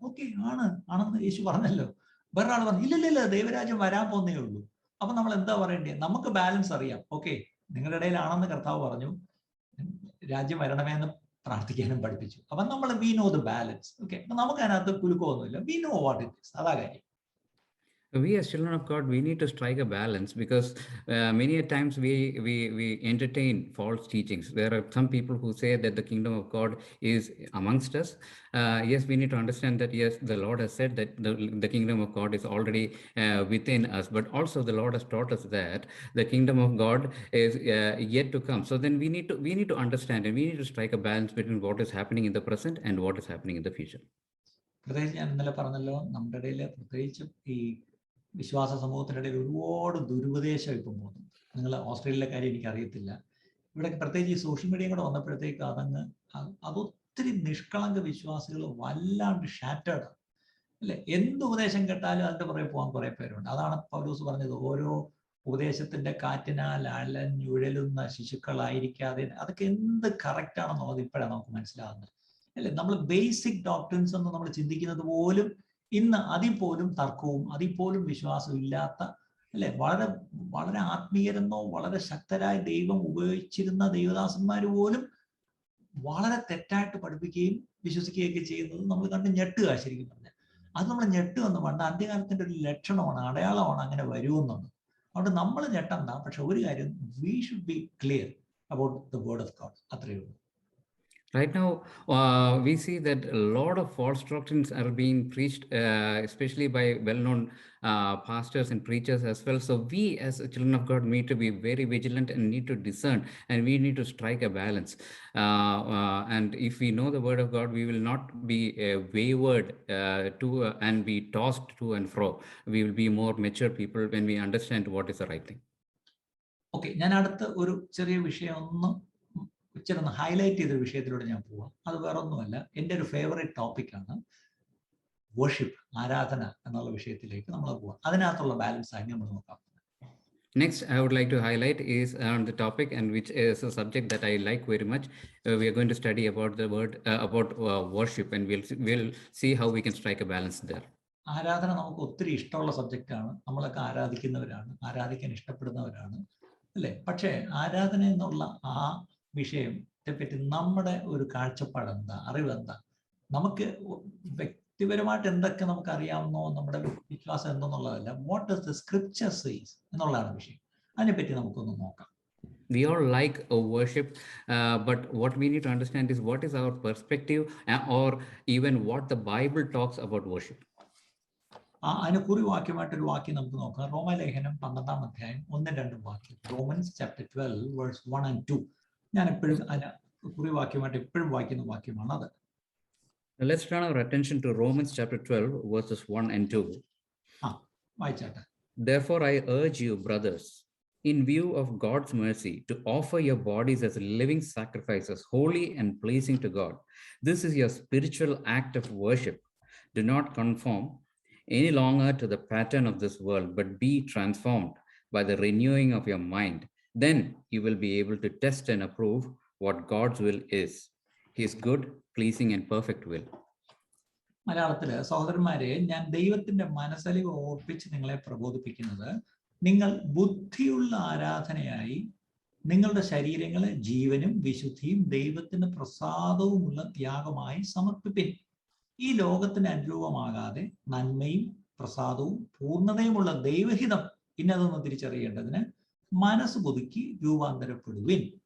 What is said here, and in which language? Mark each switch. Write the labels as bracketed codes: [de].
[ml] Okay, ആണെന്ന് യേശു പറഞ്ഞല്ലോ. വേറൊരാൾ പറഞ്ഞു ഇല്ലില്ല ദൈവരാജ്യം വരാൻ പോകുന്നേ ഉള്ളൂ. അപ്പൊ നമ്മൾ എന്താ പറയേണ്ടത്? നമുക്ക് ബാലൻസ് അറിയാം. ഓക്കെ, നിങ്ങളുടെ ഇടയിലാണെന്ന് കർത്താവ് പറഞ്ഞു, രാജ്യം വരണമേ എന്ന് പ്രാർത്ഥിക്കാനും പഠിപ്പിച്ചു. അപ്പൊ നമ്മൾ [en] We know the balance. [ml] Okay, അപ്പൊ നമുക്ക് അതിനകത്ത് കുലുക്കമൊന്നുമില്ല. [en] we know what it is, [ml] അതാ കാര്യം. [en] We as children of God, we need to strike a balance, because many a times we entertain false teachings. There are some people who say that the kingdom of God is amongst us. Yes, we need to understand that yes, the Lord has said that the kingdom of God is already within us, but also the Lord has taught us that the kingdom of God is yet to come. So then we need to understand, and we need to strike a balance between what is happening in the present and what is happening in the future. [ml] പ്രത്യേകിച്ച് ഞാൻ ഇന്നലെ പറഞ്ഞല്ലോ, നമ്മുടെ ഇടയിൽ പ്രത്യേകിച്ച് ഈ വിശ്വാസ സമൂഹത്തിൻ്റെ ഇടയിൽ ഒരുപാട് ദുരുപദേശം ഇപ്പം പോകുന്നു. നിങ്ങൾ ഓസ്ട്രേലിയയിലെ കാര്യം എനിക്കറിയത്തില്ല. ഇവിടെ പ്രത്യേകിച്ച് ഈ സോഷ്യൽ മീഡിയയും കൂടെ വന്നപ്പോഴത്തേക്ക് അതൊത്തിരി നിഷ്കളങ്ക വിശ്വാസികൾ വല്ലാണ്ട് ഷാറ്റേർഡ് അല്ലേ. എന്ത് ഉപദേശം കേട്ടാലും അതിൻ്റെ പുറകെ പോകാൻ കുറേ പേരുണ്ട്. അതാണ് പൗലോസ് പറഞ്ഞത്, ഓരോ ഉപദേശത്തിന്റെ കാറ്റിനാൽ അലഞ്ഞുഴലുന്ന ശിശുക്കളായിരിക്കാതെ. അതൊക്കെ എന്ത് കറക്റ്റ് ആണെന്നുള്ളത് ഇപ്പോഴാണ് നമുക്ക് മനസ്സിലാകുന്നത് അല്ലേ. നമ്മൾ ബേസിക് ഡോക്ട്രിൻസ് എന്ന് നമ്മൾ ചിന്തിക്കുന്നത് പോലും ഇന്ന് അതിൽ പോലും തർക്കവും അതിൽ പോലും വിശ്വാസവും ഇല്ലാത്ത അല്ലെ, വളരെ വളരെ ആത്മീയരെന്നോ വളരെ ശക്തരായ ദൈവം ഉപയോഗിച്ചിരുന്ന ദൈവദാസന്മാർ പോലും വളരെ തെറ്റായിട്ട് പഠിപ്പിക്കുകയും വിശ്വസിക്കുകയൊക്കെ ചെയ്യുന്നത് നമ്മൾ കണ്ട് ഞെട്ടുക. ശരിക്കും പറഞ്ഞാൽ അത് നമ്മൾ ഞെട്ടുമെന്ന് പണ്ട് അന്ത്യകാലത്തിന്റെ ഒരു ലക്ഷണമാണ്, അടയാളമാണ് അങ്ങനെ വരുമെന്നുള്ളത്. അതുകൊണ്ട് നമ്മൾ ഞെട്ടണ്ട. പക്ഷെ ഒരു കാര്യം, [en] We should be clear about the word of God. [ml] അത്രയേ ഉള്ളൂ. [en] Right now, we see that a lot of false doctrines are being preached, especially by well-known pastors and preachers as well. So we as children of God need to be very vigilant and need to discern, and we need to strike a balance. And if we know the word of God, we will not be wavered and be tossed to and fro. We will be more mature people when we understand what is the right thing. [ml] Okay, ഞാൻ അടുത്ത ഒരു ചെറിയ വിഷയം ഇച്ചിരി highlight ചെയ്ത വിഷയത്തിലൂടെ ഞാൻ പോവാം. അത് വേറെ ഒന്നുമല്ല, എൻ്റെ ഒരു ഫേവറേറ്റ് ടോപ്പിക്കാണ് വർഷിപ്പ്, ആരാധന എന്നുള്ള വിഷയത്തിലേക്ക് നമ്മൾ പോവാം. അതിനകത്തുള്ള ബാലൻസ് ആയി നമ്മൾ നോക്കാം. [en] Next, I would like to highlight is on the topic, and which is a subject that I like very much. We are going to study about the word about worship, and we'll see how we can strike a balance there. [ml] ആരാധന നമുക്ക് ഒത്തിരി ഇഷ്ടമുള്ള സബ്ജക്റ്റാണ്. നമ്മളൊക്കെ ആരാധിക്കുന്നവരാണ്, ആരാധിക്കാൻ ഇഷ്ടപ്പെടുന്നവരാണ് അല്ലേ. പക്ഷേ ആരാധന എന്നുള്ള ആ വിഷയത്തെ പറ്റി നമ്മുടെ ഒരു കാഴ്ചപ്പാട് എന്താ, അറിവെന്താ, നമുക്ക് വ്യക്തിപരമായിട്ട് എന്തൊക്കെ നമുക്ക് അറിയാവുന്നോ, നമ്മുടെ വിശ്വാസം എന്തെന്നുള്ളതല്ല, [en] what does the scripture says [ml] എന്നുള്ളതാണ് വിഷയം. അതിനെപ്പറ്റി നമുക്കൊന്ന് നോക്കാം. [en] We all like worship, but what we need to understand is what is our perspective, or even what the Bible talks about worship. [ml] അതിന് കുറിവാക്യമായിട്ടൊരു വാക്യം നമുക്ക് നോക്കാം. റോമലേഖനം 12-ാം അധ്യായം 1-2 വാക്യം. [en] Romans chapter 12 verse 1 and 2. [ml] ഞാൻ എപ്പോഴും അതിന് കുറിവാക്യമായിട്ട് എപ്പോഴും വായിക്കുന്ന വാക്യമാണ് അത്. [en] Let's turn our attention to Romans chapter 12 verses 1 and 2. [ml] വായിച്ചാട്ടെ. [en] Therefore I urge you, brothers, in view of God's mercy, to offer your bodies as living sacrifices, holy and pleasing to God. This is your spiritual act of worship. Do not conform any longer to the pattern of this world, but be transformed by the renewing of your mind. Then you will be able to test and approve what God's will is, his good, pleasing and perfect will. [ml] മലയാളത്തില്, സഹോദരന്മാരെ, ഞാൻ ദൈവത്തിന്റെ മനസ്സലിവ് ഓർപ്പിച്ച് നിങ്ങളെ പ്രബോധിപ്പിക്കുന്നത്, നിങ്ങൾ ബുദ്ധിയുള്ള ആരാധനയായി നിങ്ങളുടെ ശരീരങ്ങളെ ജീവനും വിശുദ്ധിയും ദൈവത്തിന് പ്രസാദവുമുള്ള ത്യാഗമായി സമർപ്പിപ്പിൻ. ഈ ലോകത്തിന് അനുരൂപമാകാതെ നന്മയും പ്രസാദവും പൂർണ്ണതയുമുള്ള ദൈവഹിതം ഇന്നതൊന്ന് തിരിച്ചറിയേണ്ടതിന് മനസ്സ് പുതുക്കി രൂപാന്തരപ്പെടുവിൻ.